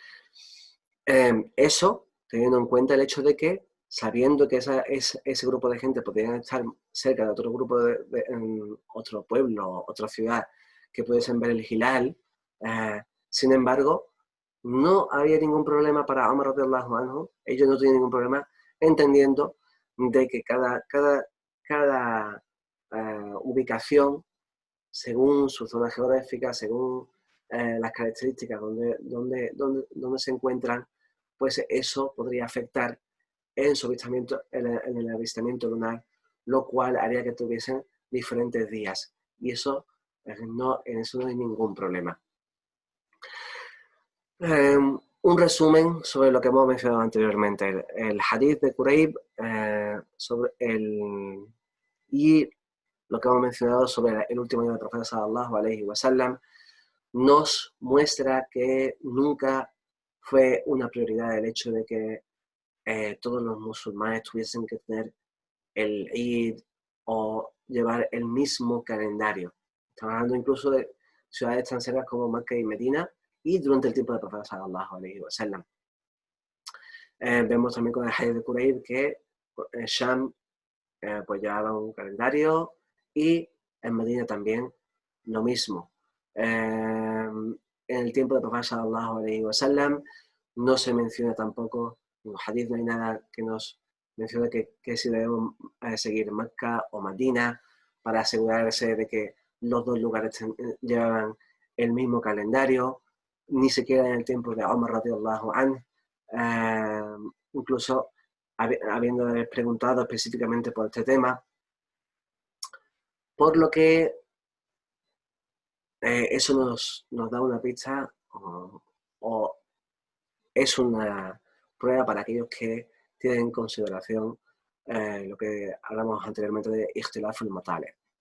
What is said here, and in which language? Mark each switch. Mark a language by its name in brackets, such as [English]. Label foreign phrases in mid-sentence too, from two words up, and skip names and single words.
[Spanish] Eso teniendo en cuenta el hecho de que, sabiendo que ese grupo de gente podrían estar cerca de otro grupo en otro pueblo, otra ciudad, que pudiesen ver el hilal, sin embargo, no había ningún problema para Omar [Arabic] رضي الله عنه. [Spanish] Ellos no tenían ningún problema entendiendo de que cada ubicación, según su zona geográfica, según las características donde se encuentran, pues eso podría afectar en el avistamiento lunar, lo cual haría que tuviesen diferentes días. Y eso en eso no hay ningún problema. Un resumen sobre lo que hemos mencionado anteriormente. El hadith de Kurayb y lo que hemos mencionado sobre el último año del profeta [Arabic] صلى الله عليه وسلم [Spanish] nos muestra que nunca fue una prioridad el hecho de que todos los musulmanes tuviesen que tener el Eid o llevar el mismo calendario. Estamos hablando incluso de ciudades tan cercanas como Mecca y Medina, y durante el tiempo del profeta [Arabic] صلى الله عليه وسلم. [Spanish] Vemos también con el hadith de Kurayb que Sham pues llevaba un calendario, y en Medina también lo mismo. En el tiempo del profeta [Arabic] صلى الله عليه وسلم [Spanish] no se menciona tampoco, en los hadith no hay nada que nos mencione que si debemos seguir Mecca o Medina para asegurarse de que los dos lugares llevaban el mismo calendario. Ni siquiera en el tiempo de Omar [Arabic] رضي الله عنه [Spanish] incluso habiendo preguntado específicamente por este tema, por lo que eso nos da una pista o es una prueba para aquellos que tienen en consideración lo que hablamos anteriormente de [Arabic] اختلاف المطالع'.